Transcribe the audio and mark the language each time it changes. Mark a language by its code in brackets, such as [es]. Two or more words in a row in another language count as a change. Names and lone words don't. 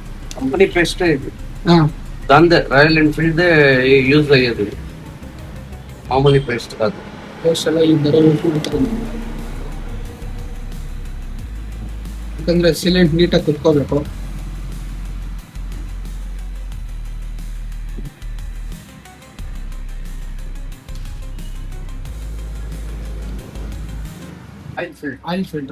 [en] company paste [te] ఇది ಹಾಂ దాందే రాయల్ ఎన్ఫీల్డ్ యూజ్ అయ్యేది మామూలు పేస్ట్ కాదు. [kn] ಎಲ್ಲ ಈ ಥರ ಯೂಸ್ ಮಾಡ್ತಾರೆ. ಯಾಕಂದ್ರೆ ಸಿಲೆಂಟ್ ನೀಟಾಗಿ ಕುತ್ಕೋಬೇಕು. [en] oil filter